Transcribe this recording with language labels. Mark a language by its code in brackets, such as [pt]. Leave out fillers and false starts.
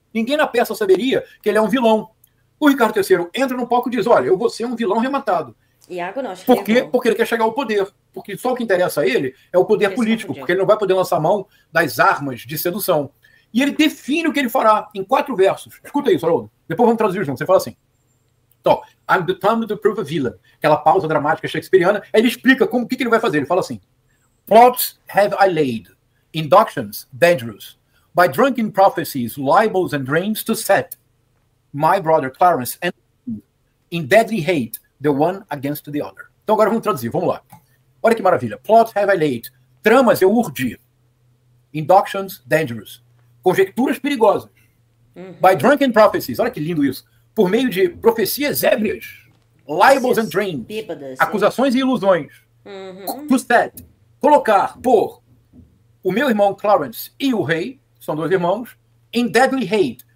[pt] Ninguém na peça saberia que ele é um vilão. O Ricardo III entra no palco e diz, olha, eu vou ser um vilão rematado. Iago não, acho que Por quê? Porque ele quer chegar ao poder. Porque só o que interessa a ele é o poder político, porque ele não vai poder lançar mão das armas de sedução. E ele define o que ele fará em 4 versos. Escuta isso, Haroldo. Depois vamos traduzir junto. Você fala assim. Então, [en] I'm determined to prove a villain. [pt] Aquela pausa dramática shakespeariana. Aí ele explica o que ele vai fazer. Ele fala assim. [en] Plots have I laid, inductions dangerous, by drunken prophecies, libels and dreams to set my brother Clarence and in deadly hate the one against the other. [pt] Então agora vamos traduzir, vamos lá. Olha que maravilha. [en] Plot have I laid. [pt] Tramas eu urdi. [en] Inductions dangerous. [pt] Conjecturas perigosas. [en] By drunken prophecies. [pt] Olha que lindo isso. Por meio de profecias ébrias. [en] Libels and dreams. [pt] Acusações e ilusões. [en] To set. [pt] Colocar, pôr o meu irmão Clarence e o rei, são 2 irmãos, [en] in deadly hate.